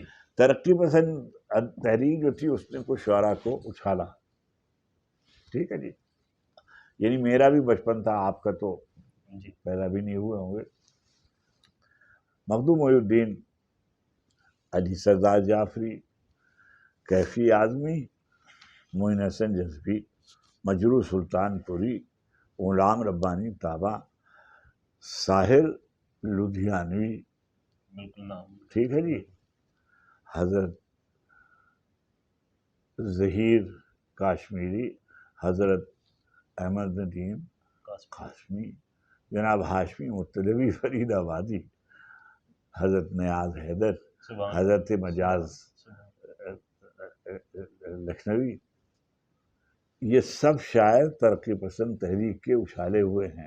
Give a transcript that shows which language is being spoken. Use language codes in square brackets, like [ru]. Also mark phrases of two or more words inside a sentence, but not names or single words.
[ur] ترقی پسند تحریک جو تھی اس نے کچھ شعراء کو اچھالا. ٹھیک ہے جی، یعنی میرا بھی بچپن تھا، آپ کا تو پیدا بھی نہیں ہوئے ہوں گے. مخدوم محی الدین، علی سردار جعفری، کیفی اعظمی، معین حسن جذبی، مجروح سلطان پوری، غلام ربانی طابہ، ساحر لدھیانوی، بالکل نام ٹھیک ہے جی، حضرت ظہیر کاشمیری، حضرت احمد ندیم قاسمی، جناب ہاشمی مطلبی فرید آبادی، حضرت نیاز حیدر، حضرت مجاز لکھنوی، یہ سب شاعر ترقی پسند تحریک کے اچھالے ہوئے ہیں۔